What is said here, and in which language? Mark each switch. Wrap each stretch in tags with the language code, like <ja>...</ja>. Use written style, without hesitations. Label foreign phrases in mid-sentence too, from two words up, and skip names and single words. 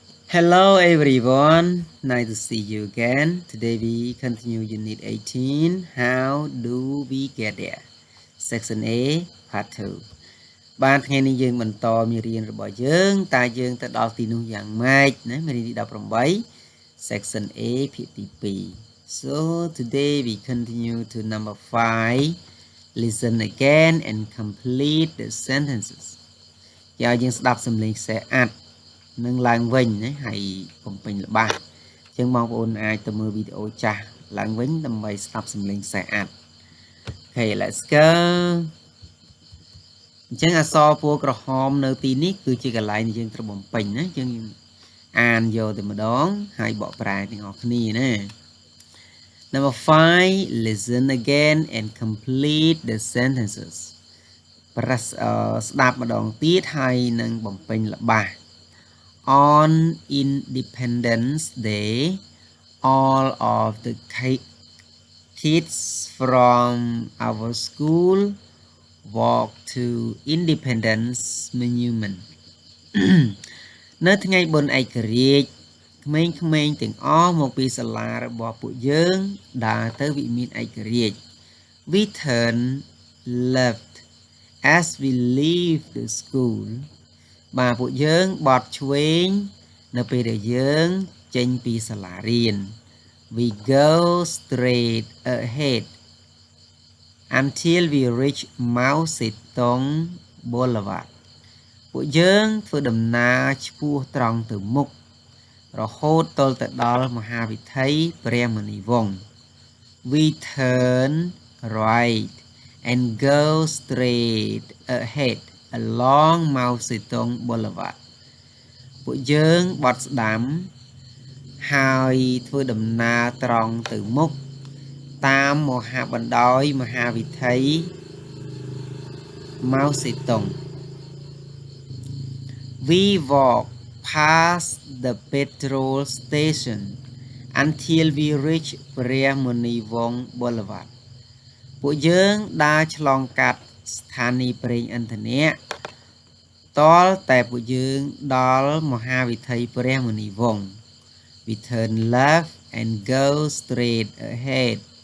<en>Hello everyone, nice to see you again. Today we continue Unit 18. How do we get there? Section A, Part 2.</en> <km>បានថ្ងៃនេះយើងបន្តមេរៀនរបស់យើងតើយើងទៅដល់ទីនោះយ៉ាងម៉េចណាមេរៀនទី18</km> <en>Section A</en> <km>ភាគទី2</km> <en>So today we continue to number 5. Listen again and complete the sentences.</en> <km>យកយើងស្ដាប់សំឡេងខ្សែអាត់នឹងឡើងវិញណាហើយបំពេញល្បះអញ្ចឹងបងប្អូនអាចទៅមើលវីដេអូចាស់ឡើងវិញដើម្បីស្ដាប់សំឡេងខ្សែអាត់</km> <en>Okay, let's go</en> <km>អញ្ចឹងអក្សរពណ៌ក្រហមនៅទីនេះគឺជាកន្លែងដែលយើងត្រូវ បំពេញណាអញ្ចឹងអានយកតែម្ដងហើយបកប្រែទាំងអស់គ្នាណា</km> <en>Number 5 listen again and complete the sentences</en> <km>ស្ដាប់ម្ដងទៀតហើយនឹងបំពេញល្បះ</km> <en>On Independence Day, all of the kids from our school walked to Independence Monument.</en> <km>នៅថ្ងៃបុណ្យឯករាជ្យក្មេងៗទាំងអស់មកពីសាលារបស់ពួកយើងដើរទៅវិមានឯករាជ្យ</km> <en>We turned left as we leave the school.</en> <km>បាទពួកយើងបត់ឆ្វេងនៅពេលដែលយើងចេញពីសាលារៀន</km> <en>We go straight ahead until we reach Mao Zedong Boulevard</en> <km>ពួកយើងធ្វើដំណើរឆ្ពោះត្រង់ទៅ មុខរហូតទាល់ទៅដល់មហាវិថីព្រះមុនីវង្ស</km> <en>We turn right and go straight ahead along Mao Zedong Boulevard</en> <km>ពួកយើងបត់ស្ដាំហើយធ្វើដំណើរត្រង់ទៅមុខតាមមហាបណ្ដោយមហាវិថី</km> <en>Mao Zedong We walk past the petrol station until we reach ព្រះមុនីវង្ស Boulevard</en> <km>ពួកយើងដើរឆ្លងកាត់ស្ថានីយ៍ប្រេងឥន្ធនៈតលតែពួកយើងដល់មហាវិថីព្រះមុនីវង្ស</km> <en>We turn left and go straight ahead</en>